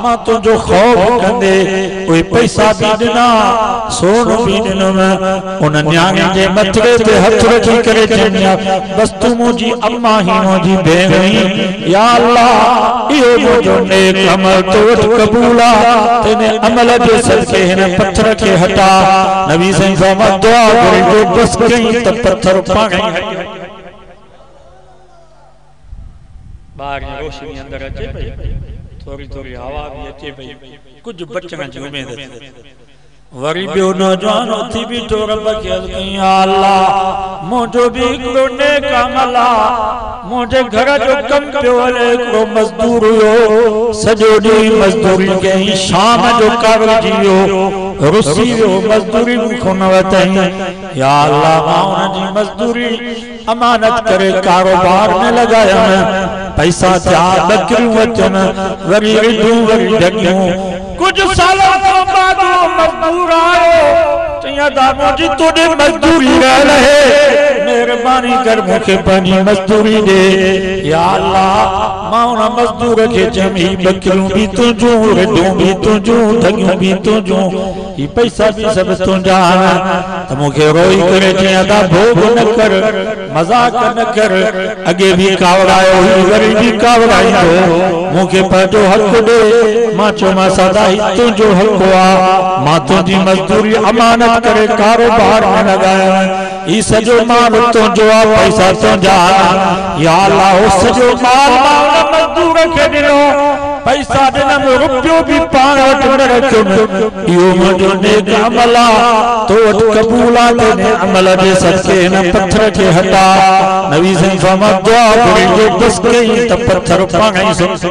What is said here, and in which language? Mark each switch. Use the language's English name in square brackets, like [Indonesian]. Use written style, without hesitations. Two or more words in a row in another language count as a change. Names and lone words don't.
[Sindhi] मां तुंहिंजो खौफ कंदे उहे पैसा भी ॾिना सोन भी ॾिनमि उन न्याणी जे मथड़े ते हथ रखी करे चवंदी बस तू मुंहिंजी अम्मा ही मुंहिंजी भेण ही या अल्लाह इहो मुंहिंजो नेक अमल तो वठ क़बूल आहे तेने अमल जे सदके हिन पत्थर खे हटा नबी साईं फरमाया दुआ करे जो बस कई त पत्थर पाण ई बाहर रोशनी अंदर अचे पई थोड़ी थोड़ी हवा भी अचे पई कुछ बचण जी उम्मीद वरी बियो नौजवान उथी बीठो रब खे अर्ज़ कई या अल्लाह मुंहिंजो भी हिकिड़ो नेक अमल आहे मुंहिंजे घर जो कम पियो हले हिकिड़ो मज़दूर हुयो सॼो ॾींहुं मज़दूरी कई शाम जो कावड़जी वियो रुसी वियो मज़दूरी मूंखां न वरितई या अल्लाह मां हुनजी मज़दूरी अमानत करे कारोबार में लगायमि पैसा थिया बकरियूं अचनि वरी ईदूं वरी ढगियूं कुछ सालों खां बाद मजदूर आयो चया दादा जी तोड़े मजदूरी रहे मेहरबानी कर मुखे पंहिंजी मजदूरी दे या अल्लाह मां उन मजदूर खे चमी बकरियूं भी तुंहिंजूं रेडूं भी तुंहिंजूं ढगियूं भी तुंहिंजूं ही पैसा भी सब तुंहिंजा त मुखे रोई करे चया दा भोग न कर मजाक न कर अगे भी कावड़ायो हुई वरी भी कावड़ाईंदो मुखे पंहिंजो हक़ दे मां चयो मां सदा ही तुंहिंजो हक़ आ मां तुंहिंजी मजदूरी अमानत करे कारोबार में लगाया ई सॼो माल तुंहिंजो आ पैसा तुंहिंजा या अल्लाह उहो सॼो माल मां मजदूर खे ॾिनो पैसा ॾिनमि रुपयो भी पाण वटि न रखियुमि इहो मुंहिंजो नेक अमल आहे तो वटि क़बूल आहे तेने अमल जे सदके हिन पत्थर खे हटा नबी साईं फरमाया दुआ घुरी बस कई त पत्थर पाण ई